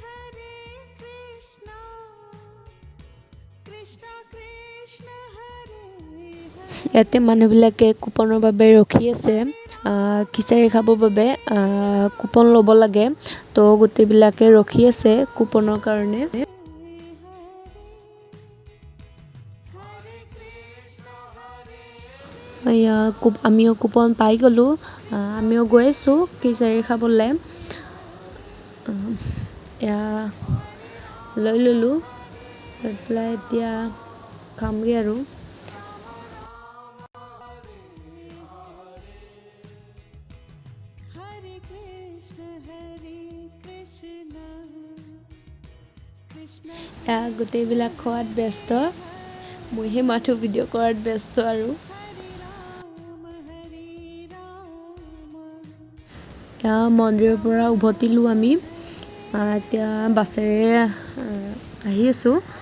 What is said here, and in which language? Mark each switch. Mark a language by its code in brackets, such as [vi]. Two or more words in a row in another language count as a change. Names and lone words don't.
[sa] कृष्ण कृष्ण हरे हरे [as] ইয়াতে মানুহবিলাকে কুপনৰ বাবে ৰখি আছে খিচাৰি খাবৰ বাবে কুপন ল'ব লাগে তো গোটেইবিলাকে ৰখি আছে কুপনৰ কাৰণে এয়া আমিও কুপন পাই গ'লোঁ আমিও গৈ আছোঁ খিচাৰি খাবলৈ এয়া লৈ ল'লোঁ লৈ পেলাই এতিয়া খামগৈ আৰু [sa] हरे कृष्ण कृष्ण [as] এয়া গোটেইবিলাক খোৱাত ব্যস্ত মইহে মাথো ভিডিঅ' কৰাত ব্যস্ত আৰু এয়া মন্দিৰৰ পৰা উভতিলোঁ আমি এতিয়া বাছেৰে আহি আছোঁ